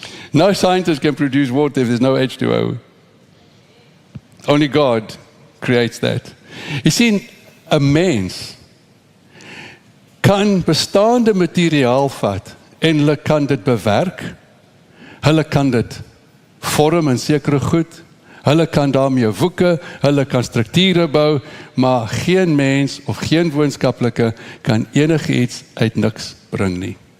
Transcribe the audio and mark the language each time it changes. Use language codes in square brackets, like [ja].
[en] No scientist can produce water if there's no H2O. Only God creates that. [af] Jy sien, 'n mens kan bestaande materiaal vat en hulle kan dit bewerk. Hulle kan dit vorm in sekere goed. Hulle kan daarmee woeke, hulle kan strukture bou, maar geen mens of geen wetenskaplike kan enigiets uit niks bring nie.